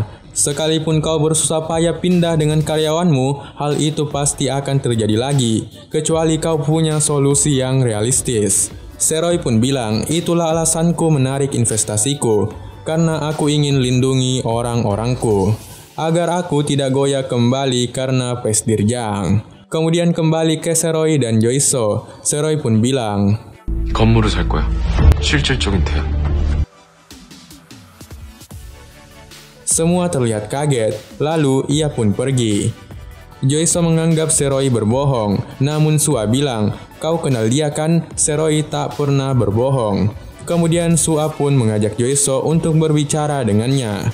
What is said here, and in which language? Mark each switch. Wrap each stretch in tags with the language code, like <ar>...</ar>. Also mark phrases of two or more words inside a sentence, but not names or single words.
<id>Sekalipun kau bersusah payah pindah dengan karyawanmu, hal itu pasti akan terjadi lagi, kecuali kau punya solusi yang realistis. Seroy pun bilang, itulah alasanku menarik investasiku, karena aku ingin lindungi orang-orangku, agar aku tidak goyah kembali karena Pesdirjang. Kemudian kembali ke Seroy dan Joiso. Seroy pun bilang,</id> <ko>건물을 살 거야. 실질적인 대안.</ko> <id>semua terlihat kaget, lalu ia pun pergi. Joiso menganggap Seroy berbohong, namun Sua bilang, kau kenal dia kan? Seroy tak pernah berbohong. Kemudian Sua pun mengajak Joiso untuk berbicara dengannya.</id>